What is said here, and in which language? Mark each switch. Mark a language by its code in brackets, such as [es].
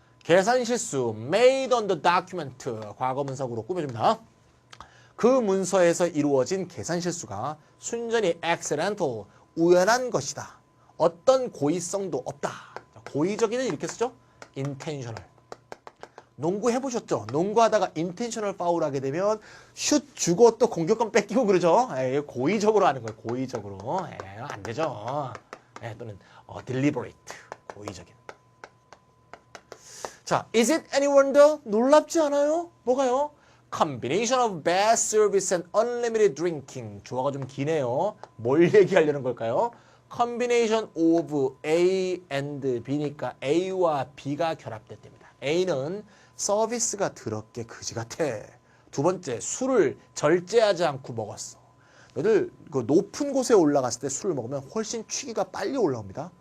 [ko] 계산 실수 [en] made on the document. [ko] 과거 문서로 꾸며줍니다. 그 문서에서 이루어진 계산 실수가 순전히 accidental. 우연한 것이다. 어떤 고의성도 없다. 고의적인은 이렇게 쓰죠. intentional. 농구 해보셨죠? 농구하다가 인텐셔널 파울 하게 되면 슛 주고 또 공격권 뺏기고 그러죠? 예, 고의적으로 하는 거예요. 고의적으로. 예, 안 되죠. 예, 또는 deliberate. 고의적인. 자, [en] is it any wonder? [ko] 놀랍지 않아요? 뭐가요? [en] Combination of bad service and unlimited drinking. [ko] 주어가 좀 기네요. 뭘 얘기하려는 걸까요? [en] Combination of A and B [ko] 니까 A와 B가 결합됐답니다. A는 서비스가 더럽게 그지 같아. 두 번째, 술을 절제하지 않고 먹었어. 너희들 그 높은 곳에 올라갔을 때 술을 먹으면 훨씬 취기가 빨리 올라옵니다.